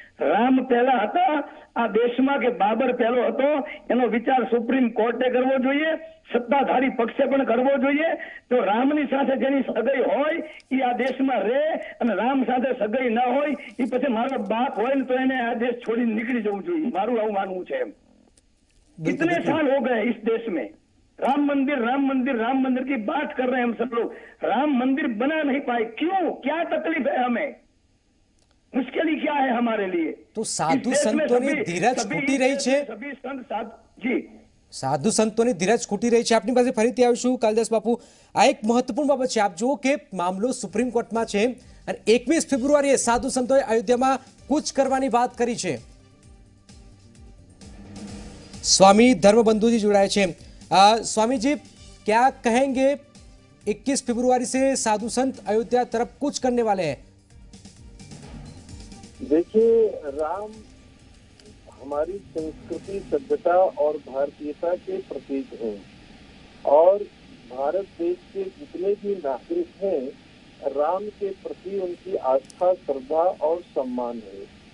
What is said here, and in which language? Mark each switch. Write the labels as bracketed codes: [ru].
[gu] રામ પહેલા હતા આ દેશમાં કે બાબર પહેલો હતો એનો વિચાર સુપ્રીમ કોર્ટે કરવો જોઈએ, સત્તાધારી પક્ષે પણ કરવો જોઈએ. તો રામની સાથે જેની સગાઈ હોય એ આ દેશમાં રહે અને રામ સાથે સગાઈ ન હોય એ પછી મારો બાપ હોય ને તો એને આ દેશ છોડીને નીકળી જવું જોઈએ, મારું આવું માનવું છે. [hi] कितने साल हो गए इस देश में राम मंदिर राम मंदिर राम मंदिर की बात कर रहे हैं हम सब लोग, राम मंदिर बना नहीं पाए. क्यों, क्या तकलीफ है हमें, मुश्किल क्या है हमारे लिए? [gu] तो साधु संतोनी धीरज ખૂટી રહી છે, [hi] સભી સંત જી [gu] સાધુ સંતોની ધીરજ ખૂટી રહી છે. આપની પાસે ફરીથી આવીશું કાલિદાસ બાપુ. આ એક મહત્વપૂર્ણ બાબત છે. આપ જુઓ કે મામલો સુપ્રીમ કોર્ટમાં છે અને 21 ફેબ્રુઆરીએ સાધુ સંતોએ અયોધ્યામાં કૂચ કરવાની વાત કરી છે. [hi] स्वामी धर्मबंधु जी जुड़ाए थे. स्वामी जी, क्या कहेंगे 21 फरवरी से साधु संत अयोध्या तरफ कुछ करने वाले हैं? देखिए, राम हमारी संस्कृति, सभ्यता और भारतीयता के प्रतीक हैं और भारत देश के जितने भी नागरिक हैं राम के प्रति उनकी आस्था, श्रद्धा और सम्मान है.